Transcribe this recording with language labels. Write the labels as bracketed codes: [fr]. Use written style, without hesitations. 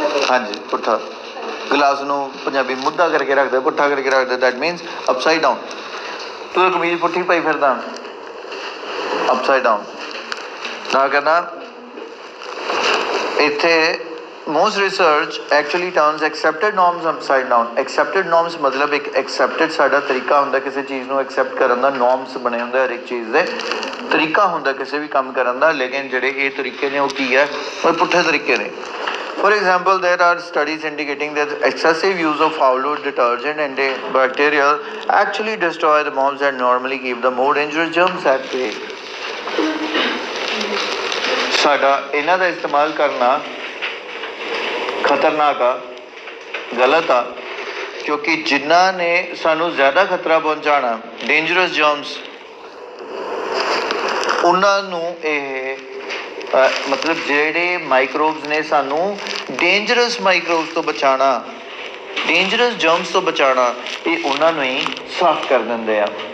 [pa] ਹਾਂਜੀ, ਪੁੱਠਾ। ਗਲਾਸ ਨੂੰ ਪੰਜਾਬੀ ਮੁੱਦਾ ਕਰਕੇ ਰੱਖਦੇ, ਪੁੱਠਾ ਕਰਕੇ ਰੱਖਦੇ, [en] that means upside down। [pa] ਤੂੰ ਕਮੀਜ਼ ਪੁੱਠੀ ਪਾਈ ਫਿਰਦਾ, [en] upside down। [pa] ਨਾ ਕਹਿੰਦਾ ਇੱਥੇ [en] most research actually turns accepted norms upside down। [pa] accepted norms ਮਤਲਬ ਇੱਕ accepted ਸਾਡਾ ਤਰੀਕਾ ਹੁੰਦਾ ਕਿਸੇ ਚੀਜ਼ ਨੂੰ accept ਕਰਨ ਦਾ, norms ਬਣੇ ਹੁੰਦੇ ਹਰ ਇੱਕ ਚੀਜ਼ ਦੇ, ਤਰੀਕਾ ਹੁੰਦਾ ਕਿਸੇ ਵੀ ਕੰਮ ਕਰਨ ਦਾ, ਲੇਕਿਨ ਜਿਹੜੇ ਇਹ ਤਰੀਕੇ ਨੇ ਉਹ ਕੀ ਹੈ, ਉਹ ਪੁੱਠੇ ਤਰੀਕੇ ਨੇ। [en] For example, there are studies indicating that excessive use of household detergent and antibacterial actually destroy the moms that normally keep the more dangerous germs at bay। [pa] ਸਾਡਾ ਇਹਨਾਂ ਦਾ ਇਸਤੇਮਾਲ ਕਰਨਾ ਖਤਰਨਾਕ ਆ, ਗਲਤ ਆ, ਕਿਉਂਕਿ ਜਿਨ੍ਹਾਂ ਨੇ ਸਾਨੂੰ ਜ਼ਿਆਦਾ ਖਤਰਾ ਪਹੁੰਚਾਉਣਾ, ਡੇਂਜਰਸ ਜਰਮਸ, ਉਹਨਾਂ ਨੂੰ ਇਹ ਮਤਲਬ ਜਿਹੜੇ ਮਾਈਕਰੋਬਸ ਨੇ ਸਾਨੂੰ ਡੇਂਜਰਸ ਮਾਈਕਰੋਬਸ ਤੋਂ ਬਚਾਉਣਾ, ਡੇਂਜਰਸ ਜਰਮਸ ਤੋਂ ਬਚਾਉਣਾ, ਇਹ ਉਹਨਾਂ ਨੂੰ ਹੀ ਸਾਫ਼ ਕਰ ਦਿੰਦੇ ਆ।